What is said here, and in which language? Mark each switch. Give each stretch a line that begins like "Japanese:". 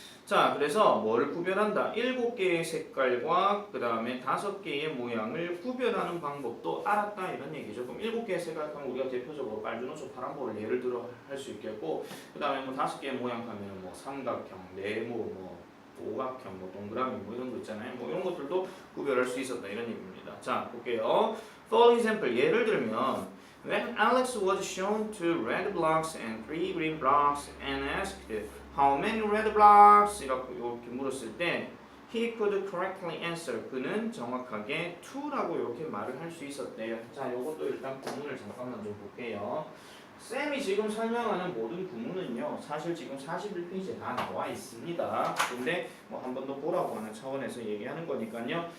Korean: 자, 그래서 뭐를 구별한다? 7개의 색깔과 그 다음에 5개의 모양을 구별하는 방법도 알았다 이런 얘기죠. 그럼 7개의 색깔 하면 우리가 대표적으로 빨주노초 파란볼을 예를 들어 할 수 있겠고, 그 다음에 뭐 5개의 모양 하면 뭐 삼각형, 네모, 뭐 오각형, 뭐 동그라미 뭐 이런 거 있잖아요. 뭐 이런 것들도 구별할 수 있었다 이런 얘기입니다. 자, 볼게요.
English: For example,
Korean: 예를 들면
English: When Alex was shown 2 red blocks and 3 green blocks and asked how many red blocks?
Korean: 이렇게 물었을 때
English: he could correctly answer.
Korean: 그는 정확하게 2라고 이렇게 말을 할 수 있었대요. 자, 요것도 일단 구문을 잠깐만 좀 볼게요. 쌤이 지금 설명하는 모든 구문은요, 사실 지금 41페이지에 다 나와 있습니다. 근데 뭐 한 번 더 보라고 하는 차원에서 얘기하는 거니까요.